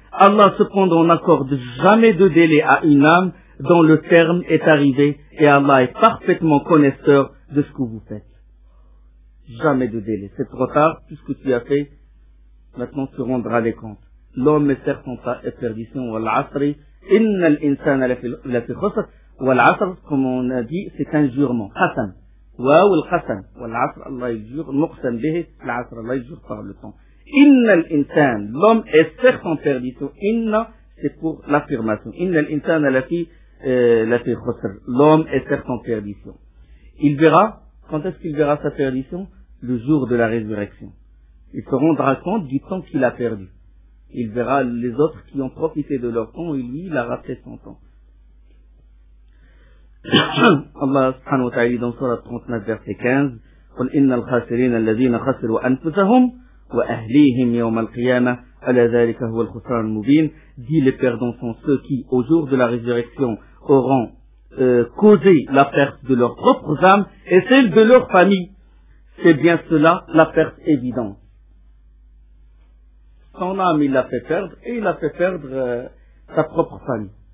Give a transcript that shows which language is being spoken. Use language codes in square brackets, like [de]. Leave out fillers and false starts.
[fr] Allah cependant n'accorde jamais de délai à une âme dont le terme est arrivé et Allah est parfaitement connaisseur de ce que vous faites. Jamais de délai. C'est trop tard, tout ce que tu as fait, maintenant tu rendras les comptes. L'homme est certes en sa perdition. [ar] والعصر إن الإنسان لفي خسر. [fr] والعصر comme on a dit, c'est un jurement. [ar] حسن. واو الخسن والعصر الله يجور مقسم به العصر الله يجور [fr] par le temps. [ar] إن الإنسان [fr] l'homme est certes en perdition. إن c'est pour l'affirmation. [ar] إن الإنسان لفي خسر. [fr] L'homme est certes en perdition. Il verra, quand est-ce qu'il verra sa perdition? Le jour de la résurrection. Il se rendra compte du temps qu'il a perdu. Il verra les autres qui ont profité de leur temps et lui, il a raté son temps. Allah subhanahu wa ta'ala dans surat 39 verset 15 [ar] قل إن الخاسرين الذين خسروا أنفسهم وأهليهم يوم القيامة ألا ذلك هو الخسران المبين. [fr] Dit, les perdants sont ceux qui au jour de la résurrection auront causé la perte de leurs propres âmes et celle de leur famille. C'est bien cela la perte évidente. Son âme il l'a fait perdre et il a fait perdre sa propre famille.